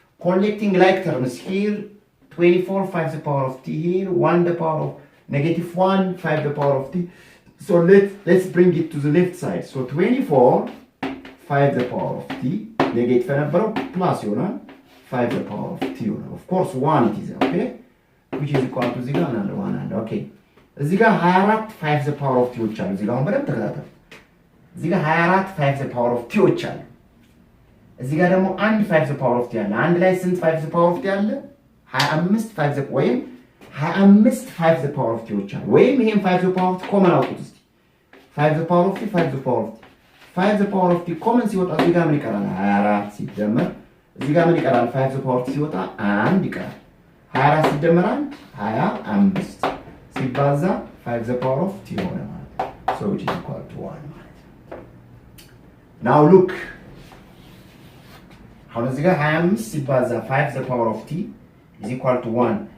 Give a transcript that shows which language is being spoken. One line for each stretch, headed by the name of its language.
English: Collecting like terms here, 24 5 the power of t here, 1 the power of negative 1 5 the power of t. So let's bring it to the left side. So 24 5 the power of t negative plus 5 the power of t. Of course 1 it is, okay, which is equal to 0 and 1 and okay.
Amharic: እዚህ ጋር 24
English: 5 the power of t
Amharic: አሉ። እዚህ ጋር በደንብ ተከታተሉ። እዚህ ጋር 24 5 the power of t አሉ። እዚህ ጋር ደግሞ 1 5 the power of t አለ። አንድ ላይ ስንት 5 the power of t አለ? 25 5 the ወይም 25
English: 5 the power of t
Amharic: አሉ። ወይም ይሄን 5 the power of t ኮመን አውጡት እስቲ። 5 the power of t 5 the power of t 5 the power of t ኮመን ሲወጣ እዚህ ጋር ምን ይቀራል? 24 ሲደመር እዚህ ጋር ምን ይቀራል? 5 the power of t ሲወጣ 1 ይቀራል። 24 ሲደመር 1 25 ሲባዛ 5 the power of t ሆነ ማለት ነው።
English: So which is equal to 1
Amharic: ማለት ነው።
English: Now look,
Amharic: አሁን እዚህ ጋር 25 ሲባዛ 5 the power of t
English: is equal to 1.